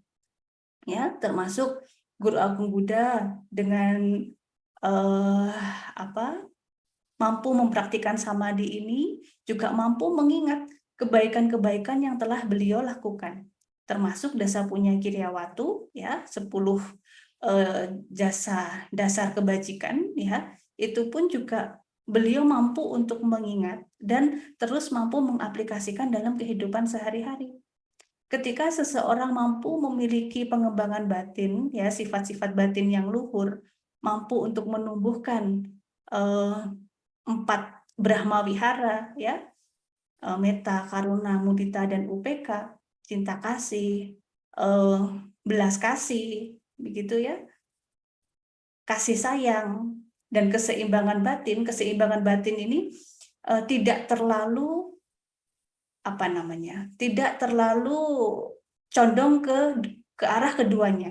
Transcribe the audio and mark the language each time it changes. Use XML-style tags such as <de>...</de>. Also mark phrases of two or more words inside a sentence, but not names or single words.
<id>Ya, termasuk Guru Agung Buddha dengan mampu mempraktikkan samadhi ini juga mampu mengingat kebaikan-kebaikan yang telah beliau lakukan, termasuk</id> <pi>dasa punya Kiryawatu,</pi> <id>ya, 10 jasa dasar kebajikan, ya, itu pun juga beliau mampu untuk mengingat dan terus mampu mengaplikasikan dalam kehidupan sehari-hari. Ketika seseorang mampu memiliki pengembangan batin, ya, sifat-sifat batin yang luhur, mampu untuk menumbuhkan 4 Brahma Wihara, ya,</id> <pi>metta, karuna, mudita,</pi> <id>dan upeka, cinta kasih, belas kasih, begitu ya, kasih sayang, dan keseimbangan batin. Keseimbangan batin ini tidak terlalu tidak terlalu condong ke arah keduanya.</id>